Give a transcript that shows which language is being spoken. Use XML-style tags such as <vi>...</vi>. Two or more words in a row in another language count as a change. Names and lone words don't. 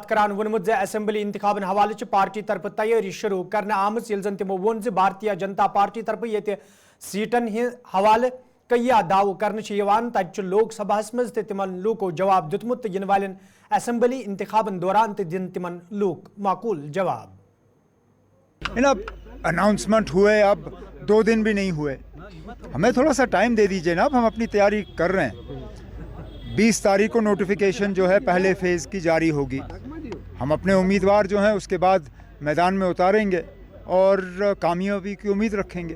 <ks>करान वोनमुत असेंबली इंतखाबन हवाले पार्टी तरफ तैयारी शुरू करने आमज ये तिमो वोन भारतीय जनता पार्टी तरफ ये सीटन हवाले कया दाव कर तज लोकसभा मज तिमन लूको जवाब दुतमुत इन वालन असेंबली इंतखाबन दौरान दिन तिमन लूक माकूल जवाब।</ks> <hi>अनाउंसमेंट हुए अब 2 दिन भी नहीं हुए, हमें थोड़ा सा टाइम दे दीजिए ना। अब हम अपनी तैयारी कर रहे हैं। 20 तारीख को नोटिफिकेशन जो है पहले फेज़ की जारी होगी। हम अपने उम्मीदवार जो हैं उसके बाद मैदान में उतारेंगे और कामयाबी की उम्मीद रखेंगे।</hi>